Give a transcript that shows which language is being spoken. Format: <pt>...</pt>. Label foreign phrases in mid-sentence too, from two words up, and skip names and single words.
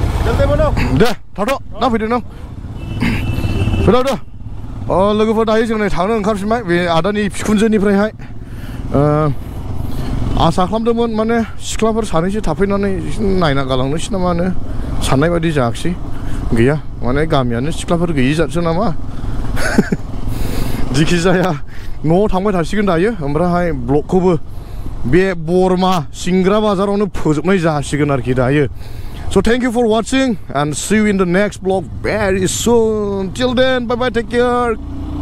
<brx>दे थाथ' दा फैदो नों फैदो लोगोफोर दायो जों नै थांनो ओंखारफिनबाय बे आदानि बिखुनजोनिफ्रायहाय आसा खालामदोंमोन माने सिख्लाफोर सानैसो थाफैनानै नायना गालांनोसै नामा होनो साननाय बायदि जायाखिसै गैया माने गामियानो सिख्लाफोर गैयि जाथसो नामा जिखि जाया न'आव थांबाय थासिगोन दायो ओमफ्रायहाय ब्लगखौबो बे बरमा सिंग्रा बाजारावनो फोजोबनाय जासिगोन आरोखि दायो</brx> <en>So thank you for watching and see you in the next vlog very soon. Till then, bye bye, take care.</en>